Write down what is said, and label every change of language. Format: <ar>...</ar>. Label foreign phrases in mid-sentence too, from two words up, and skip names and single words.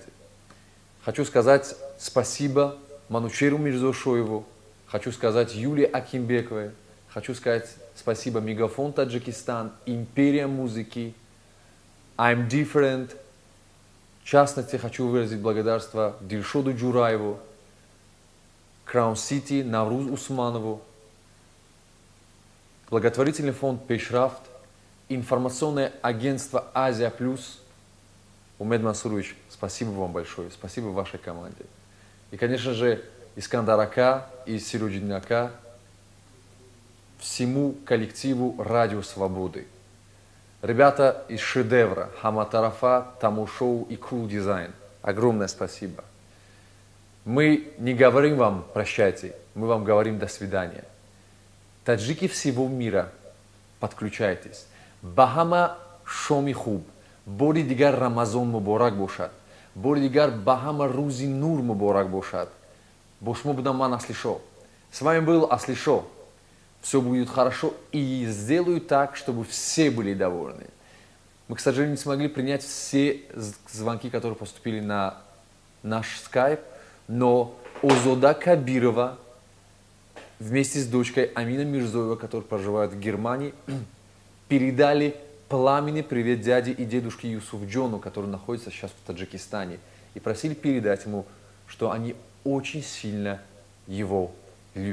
<ru>Хочу сказать спасибо Манучеру Мирзошоеву, хочу сказать Юлии Акимбековой, хочу сказать спасибо Мегафон Таджикистан, Империя музыки, I'm Different. В частности, хочу выразить благодарство Дильшоду Джураеву, Crown City, Навруз Усманову, благотворительный фонд Пешрафт, информационное агентство Азия Плюс. Умед Мансурович, спасибо вам большое, спасибо вашей команде. И, конечно же, Искандар Ака и Середжин Ака, всему коллективу Радио Свободы. Ребята из Шедевра, Хаматарафа, Тамушоу и Cool Design. Огромное спасибо. Мы не говорим вам прощайте, мы вам говорим до свидания. Таджики всего мира, подключайтесь.</ru> <tg>Бахама Шоми Хуб, бори дигар Рамазон муборак бошад, бори дигар Бахама Рузи Нур муборак бошад. Бо шмо будам ман Аслишо.</tg> <ru>С вами был Аслишо. Все будет хорошо и сделаю так, чтобы все были довольны. Мы, к сожалению, не смогли принять все звонки, которые поступили на наш скайп, но Озода Кабирова вместе с дочкой Амина Мирзоева, которая проживает в Германии, передали пламенный привет дяде и дедушке Юсуф Джону, который находится сейчас в Таджикистане, и просили передать ему, что они очень сильно его любят.</ru>